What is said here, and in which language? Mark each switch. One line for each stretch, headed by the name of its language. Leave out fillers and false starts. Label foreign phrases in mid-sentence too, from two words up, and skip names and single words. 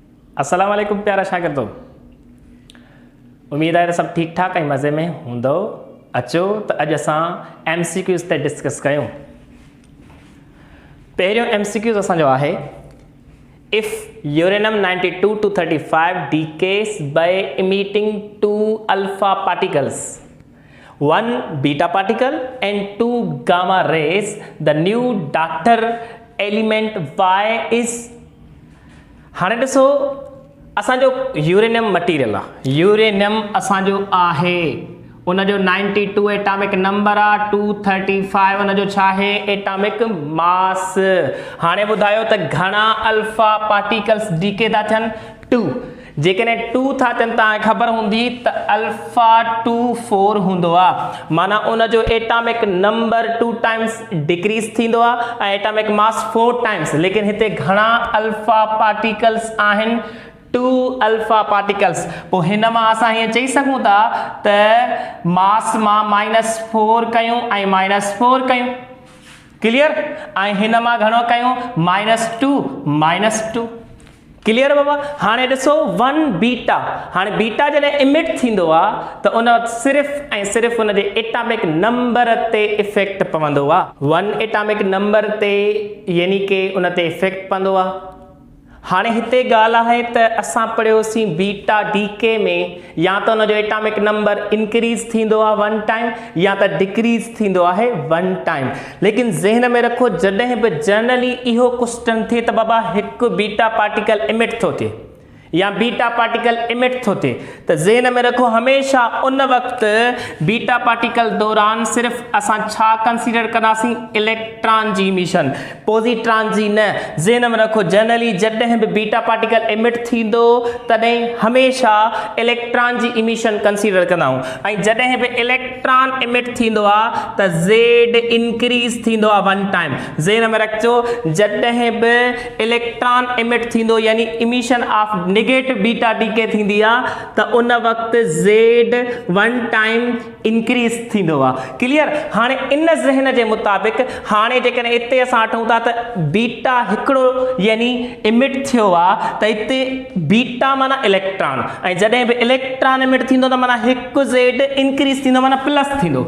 Arabic: السلام عليكم
Sindhi: प्यारा शागिर्दो, उम्मीद है सब ठीक ठाक ऐं मज़े में हूंदो। अचो त अॼु असां MCQs ते डिस्कस कयूं। पहिरियों MCQs असांजो आहे,
English: If uranium 92 to 35 decays by emitting 2 alpha particles, 1 beta particle and 2 gamma rays, the new daughter element Y is.
Sindhi: हाणे ॾिसो, असांजो
English: uranium material
Sindhi: आहे, यूरेनियम असांजो आहे, उनजो 92
English: atomic number
Sindhi: आहे, 235 उनजो छा आहे
English: atomic mass.
Sindhi: हाणे ॿुधायो त घणा
English: alpha particles decay
Sindhi: था थियनि? 2। जेकॾहिं 2 था थियनि तव्हांखे ख़बर हूंदी त अल्फा 2 4 हूंदो आहे, माना उनजो
English: atomic number 2 times decrease
Sindhi: थींदो आहे ऐं
English: atomic mass 4 times.
Sindhi: लेकिन हिते घणा
English: alpha particles
Sindhi: आहिनि?
English: 2 alpha particles.
Sindhi: पोइ हिन मां असां हीअं चई सघूं था त मास मां -4 कयूं ऐं -4 कयूं, क्लियर? ऐं हिन मां घणो कयूं? -2 क्लियर बाबा? हाणे ॾिसो 1 बीटा, हाणे बीटा जॾहिं इमिट थींदो आहे त उन सिर्फ़ ऐं सिर्फ़ उनजे
English: atomic number
Sindhi: ते इफेक्ट पवंदो आहे। 1
English: atomic number
Sindhi: ते यानी कि उन ते इफेक्ट पवंदो आहे। हाणे हिते ॻाल्हि आहे त असां पढ़ियोसीं
English: beta decay
Sindhi: में या त उनजो
English: atomic number increase
Sindhi: थींदो आहे 1 टाइम या त डिक्रीज़ थींदो आहे 1 टाइम। लेकिन ज़हन में रखो, जॾहिं बि जनरली इहो क्वेश्चन थिए त बाबा हिकु
English: beta particle emit
Sindhi: थो थिए या
English: beta particle emit
Sindhi: थो थिए, त ज़हन में रखो हमेशा उन वक़्तु
English: beta particle
Sindhi: दौरान सिर्फ़ असां छा कंसीडर कंदासीं? इलेक्ट्रॉन जी इमिशन, पॉजिट्रॉन जी न। ज़हन में रखो जनरली जॾहिं बि
English: beta particle emit
Sindhi: थींदो तॾहिं हमेशा इलेक्ट्रॉन जी
English: emission consider
Sindhi: कंदा आहियूं, ऐं जॾहिं बि
English: electron emit
Sindhi: थींदो आहे त Z इंक्रीज़ थींदो आहे 1 टाइम। ज़हन में रखिजो, जॾहिं बि
English: electron emit
Sindhi: थींदो यानी
English: emission of negative beta decay
Sindhi: थींदी आहे त उन वक़्तु Z 1 टाइम इंक्रीज़ थींदो आहे, क्लियर? हाणे इन ज़हन जे मुताबिक़ हाणे जेकॾहिं हिते असां वठूं था त बीटा हिकिड़ो यानी इमिट थियो आहे त हिते बीटा माना इलेक्ट्रॉन, ऐं जॾहिं बि
English: electron emit
Sindhi: थींदो त माना हिकु Z इंक्रीज़ थींदो माना प्लस थींदो।